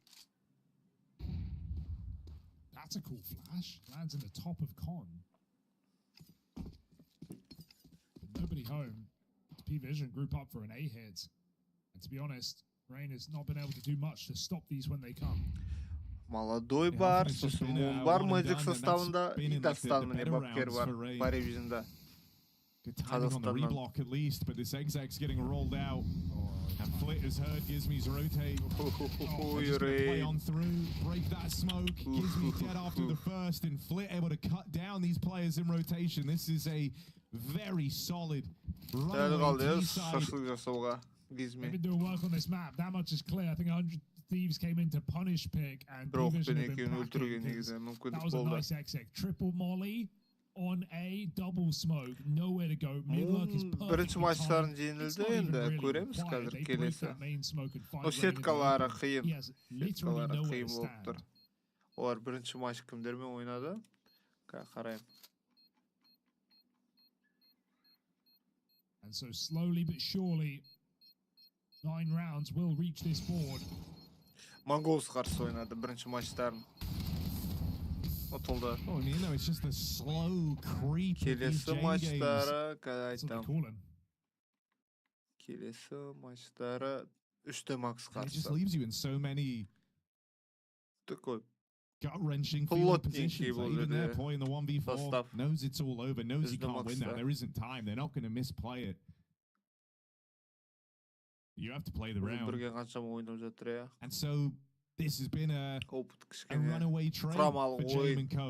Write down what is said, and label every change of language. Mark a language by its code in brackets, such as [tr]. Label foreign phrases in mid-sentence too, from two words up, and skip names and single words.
[en] That's a cool flash. Lands in the top of con. But nobody home. PVISION group up for an A hit. And to be honest, Rain has not been able to do much to stop these when they come. [kk] Молодой бар, сосын Мун бар Magic составында, и Дастан міне бапкер бар, PVISIONда. [en] Good timing on the reblock at least, but this exec's getting rolled out. And Flit has heard Gizmi's rotate. Just gonna play on through, break that smoke. Gizmi dead after the first, and Flit able to cut down these players in rotation. This is a very solid runaway T-side. They've been doing work on this map. That much is clear. I think 100Thieves came in to punish pick, and PVISION have been packing. That was a nice exec. Triple molly. On a double smoke, nowhere to go. [kk] Бірінші матчтарын жеңілді, енді көреміз қазір келесі. Сеткалары қиын. Сеткалары қиын болып тұр. Олар бірінші матч кімдермен ойнады? Қарайым. [en] And so slowly but surely 9 rounds will reach this board. [kk] Mongols қарсы ойнады бірінші матчтарын. [en] Oh, you know, it's just a slow creep. [kk] Келесі матчтары, айтам. Келесі матчтары 3-те макс қарсы. [en] It just leaves you in so many [ru] такой [en] gut-wrenching positions. Even there, playing the 1v4, knows it's all over, knows he can't win that. There isn't time. They're not going to misplay it. You have to play the round. And so this has been a runaway trade for Jame and Co.